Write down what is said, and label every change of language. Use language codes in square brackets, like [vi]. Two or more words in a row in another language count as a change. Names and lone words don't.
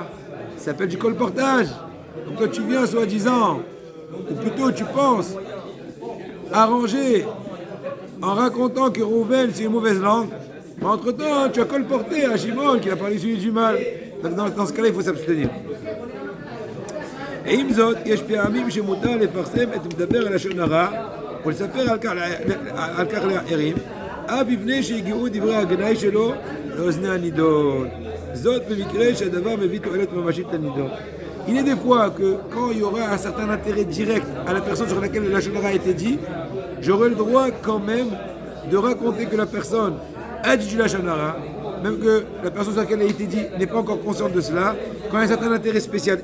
[fr] Ça s'appelle du colportage. Donc toi, tu viens, soi-disant, ou plutôt tu penses, arranger en racontant que Reuven, c'est une mauvaise langue, mais entre-temps, tu as colporté à Shimon qui a parlé du mal. Donc dans ce cas-là, il faut s'abstenir. [he] ועם זאת, יש פעמים שמותר לפרסם את מדבר על לשון הרע ולספר על כך לאחרים, אף לפני שהגיעו דברי הגנאי שלו לאוזני הנידון. זאת במקרה שהדבר מביא תועלת ממשית לנידון. [fr] Il est des fois que quand il y aura un certain intérêt direct à la personne sur laquelle le [he] לשון הרע [fr] a été dit, j'aurai le droit quand même de raconter que la personne a dit du [he] לשון הרע, [fr] même que la personne sur laquelle elle a été dit n'est pas encore consciente de cela, quand il y a un certain intérêt spécial.